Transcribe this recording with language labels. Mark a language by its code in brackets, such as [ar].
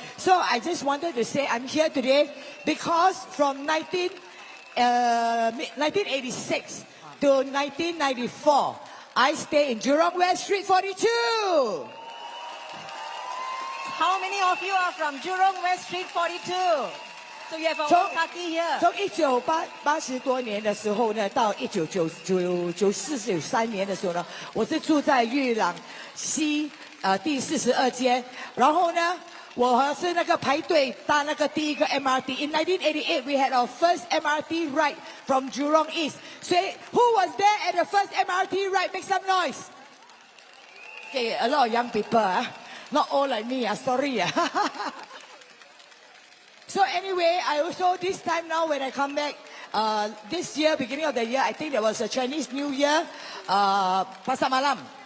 [en] So I just wanted to say I'm here today because from 1986 to 1994, I stay in Jurong West Street 42. How many of you are from Jurong West Street 42? So you have a whole khaki here. [zh] 从1980多年的时候呢，到1993年的时候呢，我是住在裕朗西第42间，然后呢，我是那个排队搭那个第一个 MRT. [en] In 1988, we had our first MRT ride from Jurong East. So who was there at the first MRT ride? Make some noise. Okay, a lot of young people. Not all like me, sorry. So anyway, I also, this time now when I come back, this year, beginning of the year, I think there was a Chinese New Year, Pasar Malam.